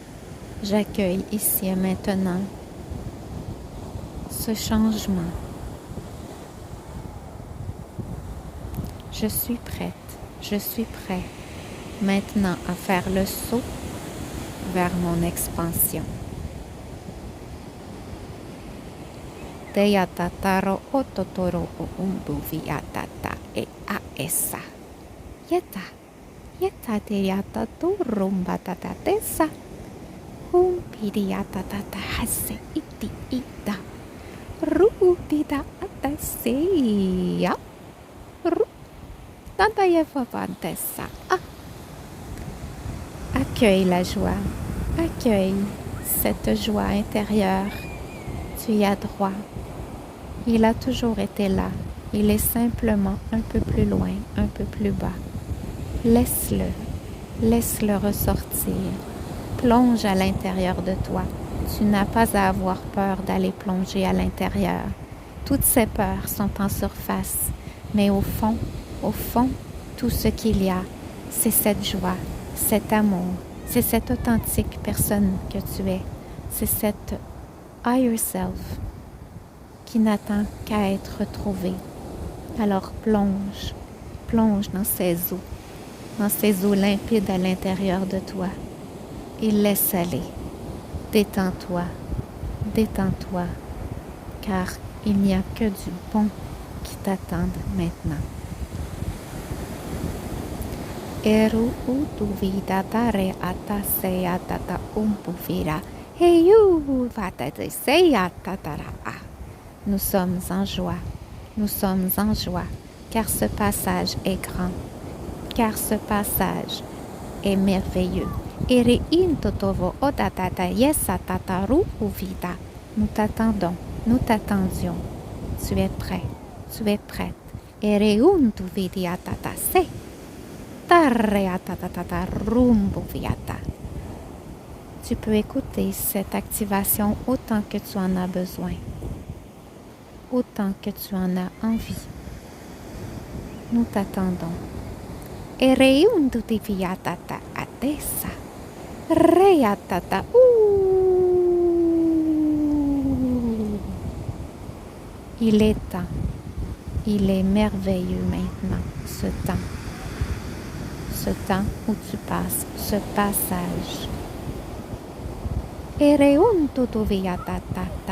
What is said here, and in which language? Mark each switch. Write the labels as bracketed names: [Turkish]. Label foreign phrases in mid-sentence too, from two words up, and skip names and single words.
[French] J'accueille ici et maintenant ce changement. Je suis prêt maintenant à faire le saut vers mon expansion. Teyatataro ototoro umbuviatata e aesa. Yeta teyatato rumbatata tesa. Humpidiatatata hase iti ita. Ruupida ataseya. Tantayevavantesa. Accueille la joie. Accueille cette joie intérieure. Tu y as droit. Il a toujours été là. Il est simplement un peu plus loin, un peu plus bas. Laisse-le ressortir. Plonge à l'intérieur de toi. Tu n'as pas à avoir peur d'aller plonger à l'intérieur. Toutes ces peurs sont en surface, mais au fond, tout ce qu'il y a, c'est cette joie, cet amour, c'est cette authentique personne que tu es, c'est cette [English] higher self [French] qui n'attend qu'à être retrouvée. Alors plonge dans ces eaux limpides à l'intérieur de toi et laisse aller. Détends-toi, car il n'y a que du bon qui t'attend maintenant. Eru utuvida tare ataseya tata umpuvira heyu vatate seya tatara. Nous sommes en joie, car ce passage est grand, car ce passage est merveilleux. Ere intotovo odatata yesa tataru uvida. Nous t'attendons, nous t'attendions. Tu es prête. Ere untuvidia tata se. Tarreatatata rumbo viata. Tu peux écouter cette activation autant que tu en as besoin, autant que tu en as envie. Nous t'attendons. Ereuntuviatata atesa. Reatata. Il est temps. Il est merveilleux maintenant, ce temps. Ce temps où tu passes, ce passage. Ereuntuviatata.